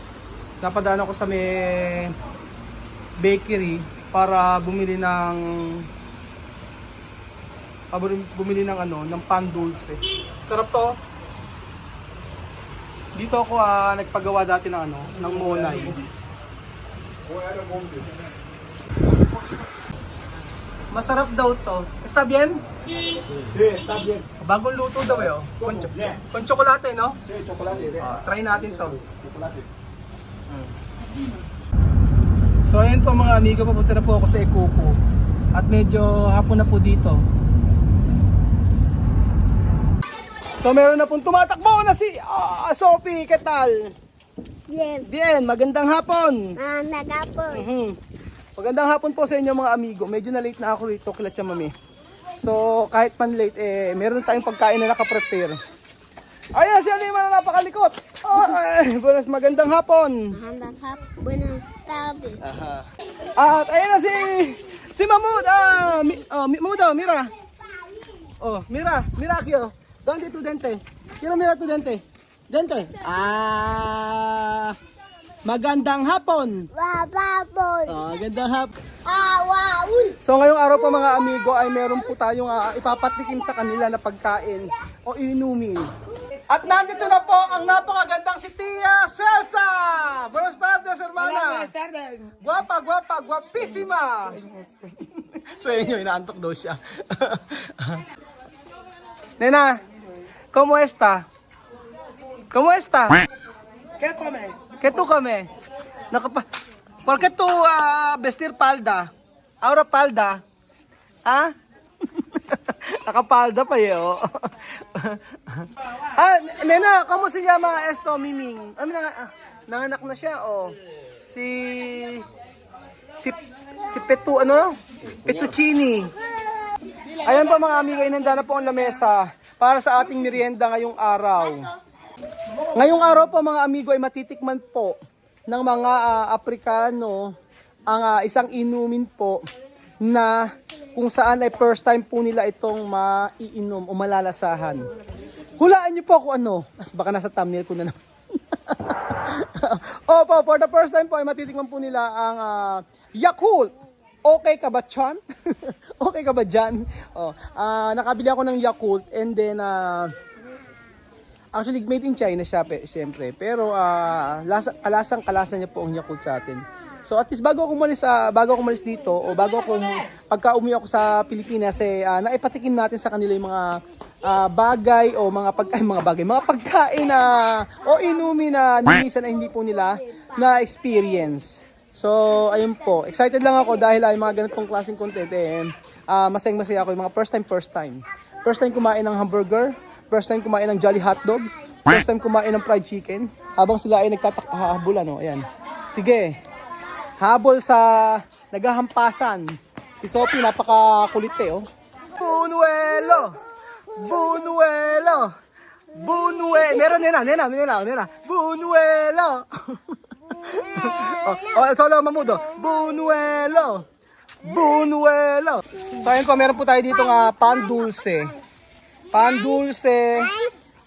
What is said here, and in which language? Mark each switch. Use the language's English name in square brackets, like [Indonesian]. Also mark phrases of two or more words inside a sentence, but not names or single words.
[Filipino] Napadaan ako sa may bakery para bumili ng ng [Spanish] pan dulce. [Filipino] Sarap to. Dito ako nagpagawa dati ng ng monay. Masarap daw to. [Spanish] Está bien? Sí, está bien. [Filipino] Bagong luto daw eh. Oh. [Spanish] Con chocolate, no? Sí, chocolate. [Filipino] Try natin to. Chocolate. So ayun po mga amigo, papunta na po ako sa Ikuko. At medyo hapon na po dito. So meron na pong tumatakbo na si Sophie, [Spanish] ¿qué tal? Bien. Bien, [Filipino] magandang hapon. Maganda po. Magandang hapon po sa inyo mga amigo. Medyo na late na ako rito kila Chamame. So kahit man late, meron tayong pagkain na nakaprepare. Ayan, si Alima na napakalikot. Buenas, magandang hapon. Magandang hapon. [Spanish] Buenas tardes. [Filipino] At ayan na si Mahmoud. [Spanish] Mudo, mira. Oh, mira Kyo. ¿Dónde tu dente? Quiero mirar tu dente. Dente. [Filipino] Magandang hapon. Wababon. Magandang hapon. Awaul. So ngayong araw po mga amigo ay meron po tayong ipapatikim sa kanila na pagkain o inumin. At nandito na po ang napakagandang si Tia Celsa. [Spanish] Buenas tardes, hermana. Buenas tardes. Guapa, guapísima. [Filipino] So yun, inaantok daw siya. [Spanish] Nena, ¿cómo está? ¿Cómo está? ¿Qué come? ¿Qué tú comes? ¿Por qué tú vestir palda? [Filipino] Ahora palda. ¿Ah? Nakapalda pa yun. [Spanish] Nena, ¿cómo se llama esto, Miming? [Filipino] Nanganak na siya, oh. Si Pettuccini. Ayan pa mga amigo, inanda na po ang lamesa para sa ating merienda ngayong araw. Ngayong araw po mga amigo ay matitikman po ng mga Aprikano ang isang inumin po na kung saan ay [English] first time [Filipino] po nila itong maiinom o malalasahan. Hulaan niyo po kung ano. Baka nasa thumbnail ko na naman. Opo, [English] for the first time [Filipino] po ay matitikman po nila ang Yakult. Okay ka ba, Chan? Okay ka ba dyan? Nakabili ako ng Yakult [English] and then actually made in China [Filipino] siya siyempre. Pero kalasa niya po ang Yakult sa atin. So at least bago ako umalis dito o pagka umuwi ako sa Pilipinas naipatikim natin sa kanila yung mga bagay o mga pagkain o inumin na minsan na hindi po nila na experience. So ayun po, excited lang ako dahil ay mga ganitong klaseng content masaya ako yung mga [English] first time. First time [Filipino] kumain ng hamburger, [English] first time [Filipino] kumain ng Jolly Hotdog, [English] first time [Filipino] kumain ng [English] fried chicken [Filipino] habang sila ay nagtatakhahabulan, ayan. Sige. Habol sa naghahampasan. Si Sophie napakakulit oh. Bunuelo. Nena. [Spanish] Bunuelo. Solo mamudo. Bunuelo. [Filipino] So ayun po, meron po tayo dito nga [Spanish] pan dulce.